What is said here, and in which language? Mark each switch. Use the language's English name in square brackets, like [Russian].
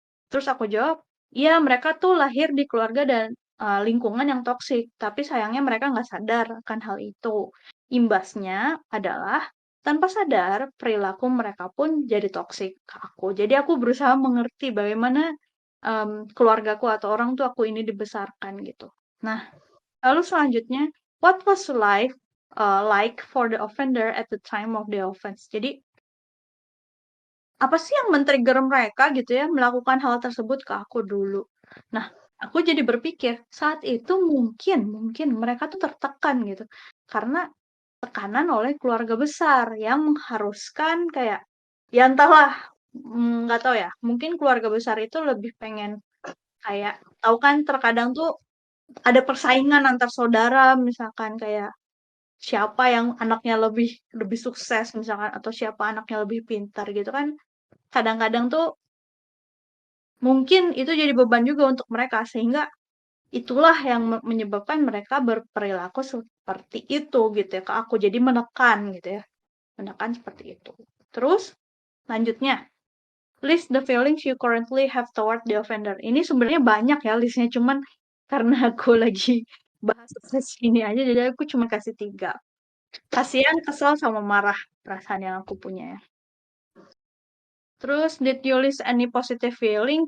[Indonesian] Terus aku jawab, iya mereka tuh lahir di keluarga dan lingkungan yang toksik, tapi sayangnya mereka nggak sadar akan hal itu. Imbasnya adalah tanpa sadar perilaku mereka pun jadi toksik ke aku. Jadi aku berusaha mengerti bagaimana keluargaku atau orang tua aku ini dibesarkan gitu. Nah, lalu selanjutnya, [English] what was life like for the offender at the time of the offense? [Indonesian] Jadi apa sih yang men-trigger mereka gitu ya melakukan hal tersebut ke aku dulu. Nah, aku jadi berpikir saat itu mungkin mereka tuh tertekan gitu. Karena tekanan oleh keluarga besar yang mengharuskan kayak ya entahlah, nggak tahu ya. Mungkin keluarga besar itu lebih pengen kayak tahu kan terkadang tuh ada persaingan antar saudara misalkan kayak siapa yang anaknya lebih lebih sukses misalkan atau siapa anaknya lebih pintar gitu kan. Kadang-kadang tuh mungkin itu jadi beban juga untuk mereka sehingga itulah yang menyebabkan mereka berperilaku seperti itu gitu ya ke aku. Jadi menekan gitu ya. Menekan seperti itu. Terus lanjutnya, [English] list the feelings you currently have toward the offender. [Indonesian] Ini sebenarnya banyak ya listnya, cuman karena aku lagi bahas sesi ini aja, jadi aku cuma kasih 3. Kasihan, kesel, sama marah perasaan yang aku punya ya. Terus, [English] did you list any positive feeling?